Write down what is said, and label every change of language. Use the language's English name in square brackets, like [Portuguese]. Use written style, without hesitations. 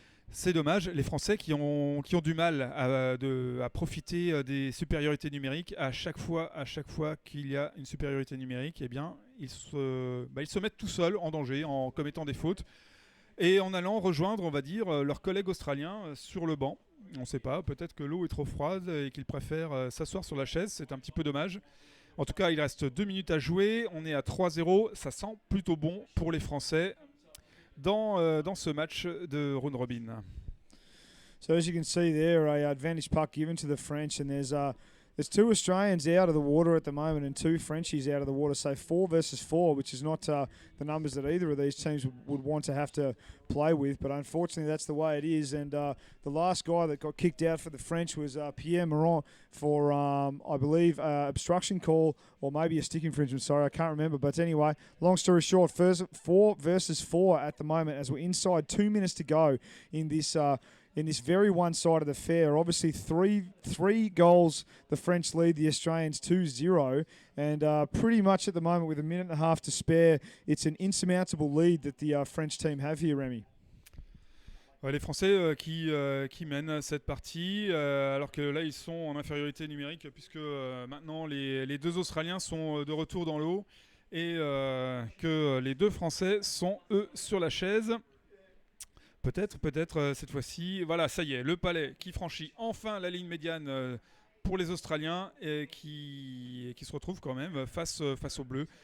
[French] C'est dommage, les Français qui ont du mal à profiter des supériorités numériques, à chaque fois qu'il y a une supériorité numérique, eh bien, ils se mettent tout seuls en danger en commettant des fautes et en allant rejoindre, on va dire, leurs collègues australiens sur le banc. On ne sait pas, peut-être que l'eau est trop froide et qu'ils préfèrent s'asseoir sur la chaise, c'est un petit peu dommage. En tout cas, il reste 2 minutes à jouer, on est à 3-0, ça sent plutôt bon pour les Français dans ce match de round robin. [English] So as you can see there, a advantage puck given to the French, and there's 2 Australians out of the water at the moment and 2 Frenchies out of the water, so 4 versus 4, which is not the numbers that either of these teams would want to have to play with, but unfortunately that's the way it is. And the last guy that got kicked out for the French was Pierre Morin for, I believe, obstruction call or maybe a stick infringement, sorry, I can't remember. But anyway, long story short, 4 versus 4 at the moment as we're inside 2 minutes to go in this very one-sided affair. Obviously, three goals the French lead the Australians 2-0, and pretty much at the moment with a minute and a half to spare, it's an insurmountable lead that the French team have here, Remy. [French] Ouais, les Français qui mènent cette partie, alors que là ils sont en infériorité numérique puisque maintenant les 2 Australiens sont de retour dans l'eau et que les 2 Français sont eux sur la chaise. Peut-être cette fois-ci. Voilà, ça y est, le palais qui franchit enfin la ligne médiane pour les Australiens et qui se retrouvent quand même face aux Bleus.